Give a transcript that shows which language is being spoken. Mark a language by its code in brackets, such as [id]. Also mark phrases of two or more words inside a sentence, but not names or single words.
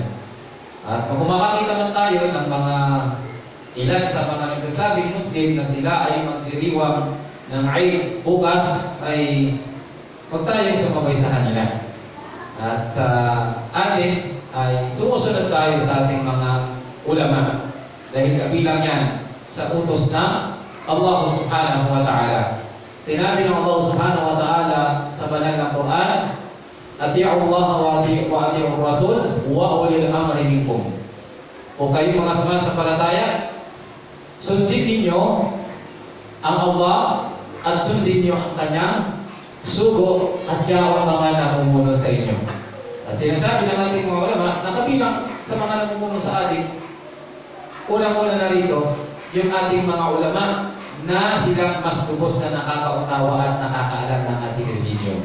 [tl] At kung makakita man tayo ng mga ilan sa mga nagsasabing Muslim na sila ay magdiriwang ng Eid bukas, ay huwag tayong sumabay sa kanila. At sa atin ay sumusunod tayo sa ating mga ulama dahil kabilang yan sa utos ng Allah [ar] سبحانه وتعالى. [tl] Sinabi ng Allah [ar] سبحانه وتعالى [tl] sa banal na Quran, [ar] أطيعوا الله وأطيعوا الرسول وأولي الأمر منكم. [tl] O kayo mga sumasampalataya, sundin ninyo ang Allah at sundin niyo ang kanyang sugo at yawa mga namumuno sa inyo. At sinasabi ng ating mga ulama, nakabilang sa mga namumuno sa atin, unang-una na rito, yung ating mga ulama na silang mas lubos na nakakaunawa at nakakaalam ng ating religion.